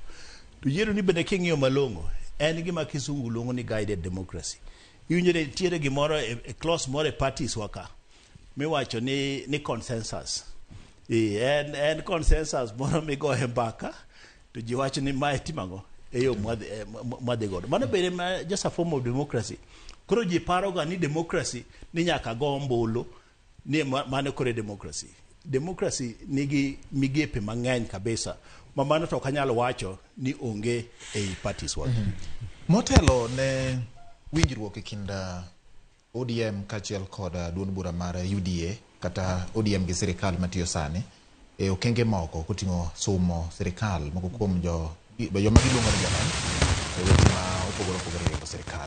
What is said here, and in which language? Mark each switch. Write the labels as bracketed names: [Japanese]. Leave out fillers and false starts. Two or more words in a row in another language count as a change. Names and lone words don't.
[Luo (Kenya and Tanzania)] To yiero ni bende king'iyo malongo en gima kisungu luongo ni [English] guided democracy. [Luo (Kenya and Tanzania)] Iwinjore tiere gimoro e clause moro e parties waka miwacho ni consensus. En consensus moro migoye mbaka to ji wacho ni mae timango eyo mwadhi godo. Mano bende [English] just a form of democracy. [Luo (Kenya and Tanzania)] Koro ji paroga ni democracy ni nyaka go ombulu ni mano kore democracy. Democracy nigi migepe mang'eny kabisa. Mano to kanyalo wacho ni onge ei parties waka. Motelo ne winjruok e kinda ODM kachiel kod duond bura mar UDA kata ODM gi sirikal matiyo sani e okenge moko koting'o somo sirikal moko kuom joma giluongo ni jolony e weche ma opogore gi sirikal.